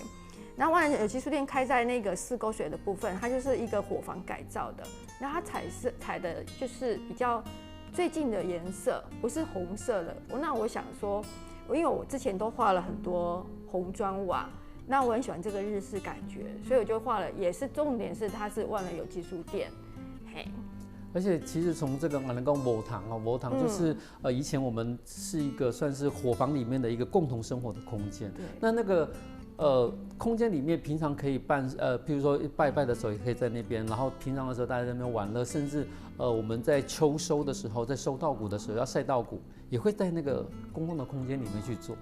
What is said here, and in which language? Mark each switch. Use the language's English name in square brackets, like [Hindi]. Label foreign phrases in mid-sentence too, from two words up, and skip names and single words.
[Chinese] 那萬人有機書店開在那個四溝水的部分，它就是一個火房改造的。那它採的就是比較最近的顏色，不是紅色的。那我想說，因為我之前都畫了很多紅磚瓦。那我很喜歡這個日式感覺，所以我就畫了，也是重點是它是萬人有機書店，嘿。而且其實從這個我們講火堂啊，火堂就是以前我們是一個算是火房裡面的一個共同生活的空間。那個空間裡面平常可以辦譬如說拜拜的時候也可以在那邊，然後平常的時候大家在那邊玩樂，甚至我們在秋收的時候，在收稻谷的時候要曬稻谷，也會在那個公共的空間裡面去做